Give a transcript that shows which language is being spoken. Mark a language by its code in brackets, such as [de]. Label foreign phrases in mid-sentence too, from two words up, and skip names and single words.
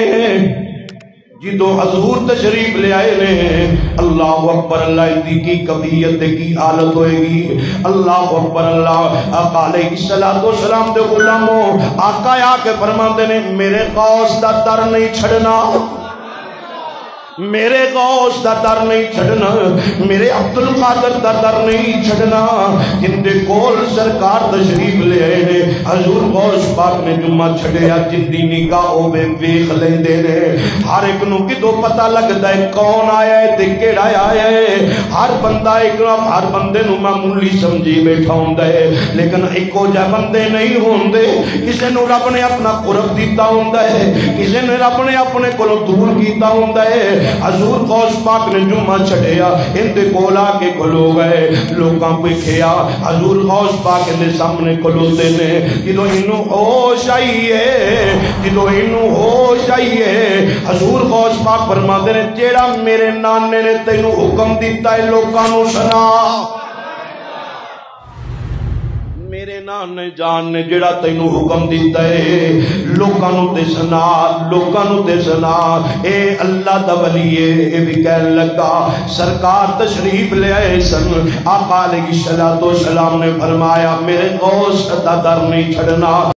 [pa] نے، اللہ اکبر، اللہ دی کی کبیت کی حالت ہوئے گی، اللہ اکبر، اللہ آقا [ar] علیہ السلام [pa] دے غلاموں آقا آ کے فرماندے نے میرے غوث دا در نہیں چھڑنا، میرے غوث دا در نہیں چھڑنا، میرے عبد القادر دا در نہیں چھڑنا، جن دے کول سرکار تشریف لے آئے نے۔ حضور غوث پاک نے جمعہ چھڑیا، جدی نگاہ ہوے ویکھ لیندے نے، ہر ایک نو کدو پتہ لگدا ہے کون آیا ہے تے کیڑا آیا ہے، ہر بندہ ہر بندے نو معمولی سمجھی بیٹھا ہوندا ہے، لیکن ایکو جہ بندے نہیں ہوندے، کسے نو رب نے اپنا قرب دیتا ہوندا ہے، کسے نے رب نے اپنے کولوں دور کیتا ہوندا ہے۔ حضور غوث پاک نے جمعہ چھڑیا، ان دے کول آ کے کھلو گئے، لوکاں ویکھیا حضور غوث پاک دے سامنے کھلوتے نے، جدوں اینوں ہوش آئیے حضور غوث پاک فرماندے نے جیڑا میرے نانے نے تینوں حکم دیتا ہے لوکاں نوں سنا، میرے نانے جان نے جڑا تینوں حکم دیتا ہے لوکاں نوں تے سنا، اے اللہ دا ولی اے بھی کہن لگا سرکار تشریف لے آئے سن، آقا [ar] علیہ السلام [pa] نے فرمایا میرے غوث دا در نہیں چھڑنا۔